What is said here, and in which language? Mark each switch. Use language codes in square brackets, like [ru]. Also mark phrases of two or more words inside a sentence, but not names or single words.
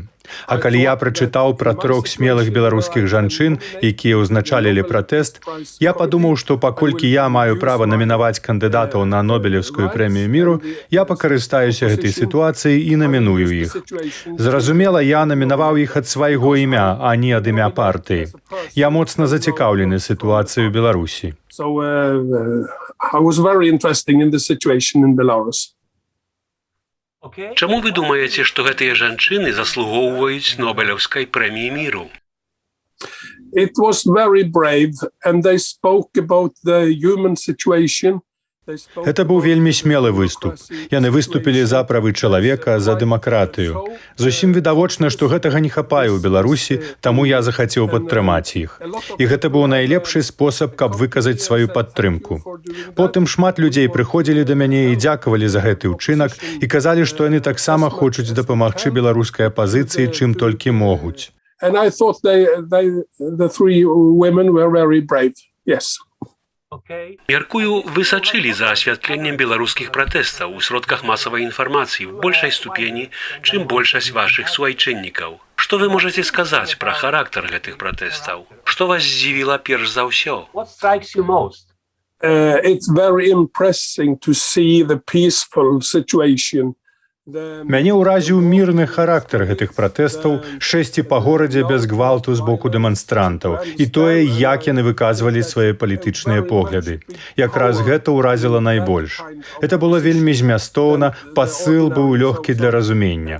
[be] А калі я прачытаў пра трох смелых беларускіх жанчын, якія ўзначалілі пратэст, я падумаў, што паколькі я маю права намінаваць кандыдатаў на Нобелеўскую прэмію міру, я пакарыстаюся гэтай сітуацыяй і наміную іх. Зразумела, я намінаваў іх ад свайго імя, а не ад імя партыі. Я моцна зацікаўлены сітуацыяй у Беларусі. [en] So I was very interested in the situation in Belarus. [be] Чаму вы думаеце, што гэтыя жанчыны заслугоўваюць Нобелеўскай прэміі міру? [en] It was very brave and they spoke about the human situation. [be] Гэта быў вельмі смелы выступ. Яны выступілі за правы чалавека, за дэмакратыю. Зусім відавочна, што гэтага не хапае ў Беларусі, таму я захацеў падтрымаць іх. І гэта быў найлепшы спосаб, каб выказаць сваю падтрымку. Потым шмат людзей прыходзілі да мяне і дзякавалі за гэты ўчынак і казалі, што яны таксама хочуць дапамагчы беларускай апазіцыі, чым толькі могуць. [en] And I thought the three women were very brave. Yes. [be] Мяркую, вы сачылі за асвятленнем беларускіх пратэстаў у сродках масавай інфармацыі ў большай ступені, чым большасць вашых суайчыннікаў. Што вы можаце сказаць пра характар гэтых пратэстаў? Што вас здзівіла перш за ўсё? [en] What strikes you most? It's very impressive to see the peaceful situation. [be] Мяне ўразіў мірны характар гэтых пратэстаў, шэсці па горадзе без гвалту з боку дэманстрантаў і тое, як яны выказвалі свае палітычныя погляды. Якраз гэта ўразіла найбольш. Гэта было вельмі змястоўна, пасыл быў лёгкі для разумення.